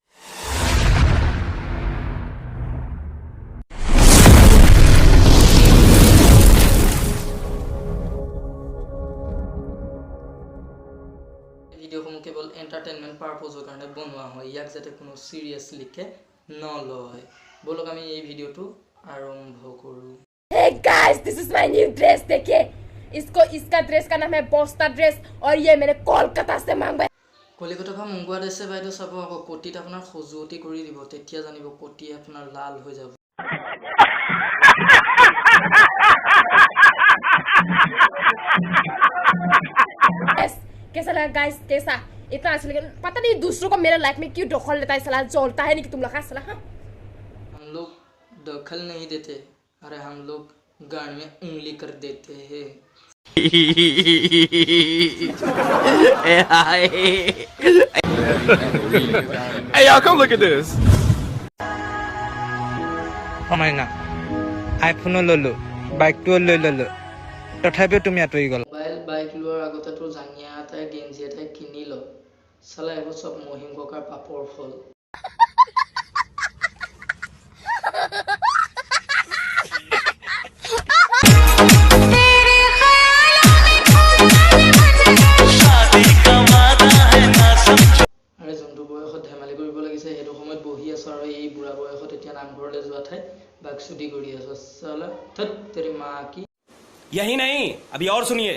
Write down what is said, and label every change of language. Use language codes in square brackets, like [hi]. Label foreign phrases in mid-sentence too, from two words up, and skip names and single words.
[as] ভিডিঅ'সমূহ কেৱল [en] entertainment purpose [as] কাৰণে বনোৱা হয়, ইয়াক যাতে কোনো চিৰিয়াছলিকে নলয়। বলক আমি এই ভিডিঅ'টো আৰম্ভ কৰোঁ। [en] Hey guys, this is my new dress. [hi] देखिए इसका ड्रेस का नाम है बोस्ता ड्रेस और ये मैंने कोलकाता से मंगवाया। [as] কলিকতাৰ পৰা মংগোৱা দেশে বাইদেউ চাব আকৌ কোটিত আপোনাৰ খজুৱতি কৰি দিব, তেতিয়া জানিব কোটি আপোনাৰ লাল হৈ যাব। [hi] कैसा लगा गाइस? कैसा इतना अच्छा लगा? पता नहीं दूसरों को मेरे लाइफ में क्यों दखल लेता है, साला जलता है नहीं कि तुम लोग साला। हाँ हम लोग दखल नहीं देते, अरे हम लोग गान में उंगली कर देते हैं। [en] Hey y'all, come look at this. [as] না আইফোনো ললো বাইকটো লৈ ললো তথাপিও তুমি আঁতৰি গ'ল। মোবাইল বাইক লোৱাৰ আগতে তোৰ জাঙিয়া এটাই গেঞ্জি এটাই কিনি ল, চালা এইবোৰ চব মহিম ককাৰ পাপৰ ফল। আৰে যোনটো বয়সত ধেমালি কৰিব লাগিছে সেইটো সময়ত বহি আছো আৰু এই বুঢ়া বয়সত এতিয়া নামঘৰলৈ যোৱা ঠাইত বাকচুদি কৰি আছো, চালা [hi] धत तेरी मा की। यही नहीं, अभी और सुनिए।